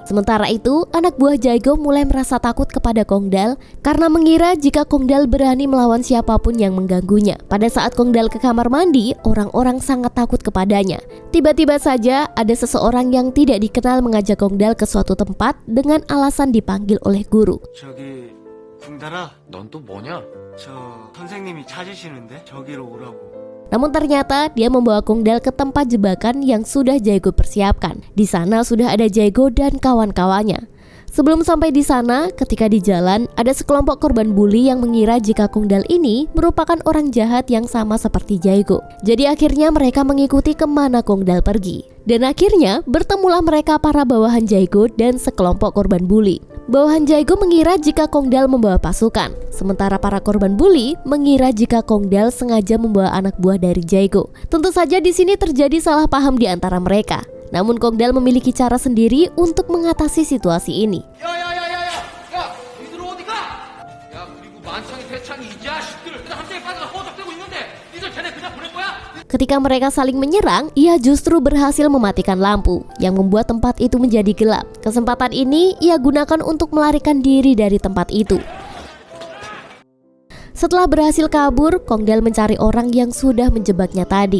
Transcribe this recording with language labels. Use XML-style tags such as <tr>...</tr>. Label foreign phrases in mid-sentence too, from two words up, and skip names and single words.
<id>Sementara itu, anak buah Jaego mulai merasa takut kepada Kongdal karena mengira jika Kongdal berani melawan siapapun yang mengganggunya. Pada saat Kongdal ke kamar mandi, orang-orang sangat takut kepadanya. Tiba-tiba saja ada seseorang yang tidak dikenal mengajak Kongdal ke suatu tempat dengan alasan dipanggil oleh guru.</id> <ko>저기 붕달아, 넌 또 뭐냐? 저 선생님이 찾으시는데 저기로 오라고.</ko> <id>Namun ternyata dia membawa Kongdal ke tempat jebakan yang sudah Jaego persiapkan. Di sana sudah ada Jaego dan kawan-kawannya. Sebelum sampai di sana, ketika di jalan, ada sekelompok korban bully yang mengira jika Kongdal ini merupakan orang jahat yang sama seperti Jaego. Jadi akhirnya mereka mengikuti kemana Kongdal pergi. Dan akhirnya bertemulah mereka para bawahan Jaego dan sekelompok korban bully. Bawahan Jaego mengira jika Kongdal membawa pasukan, sementara para korban bully mengira jika Kongdal sengaja membawa anak buah dari Jaego. Tentu saja di sini terjadi salah paham di antara mereka. Namun Kongdal memiliki cara sendiri untuk mengatasi situasi ini.</id> <ko>야, 니들 어디가? 야, 그리고 만창이 대창이 이 자식들 그냥 함정에 빠져서 허덕대고 있는데 니들 걔네 그냥 보낼 거야?</ko> <id>Ketika mereka saling menyerang, ia justru berhasil mematikan lampu yang membuat tempat itu menjadi gelap. Kesempatan ini ia gunakan untuk melarikan diri dari tempat itu. Setelah berhasil kabur, Kongdal mencari orang yang sudah menjebaknya tadi.</id>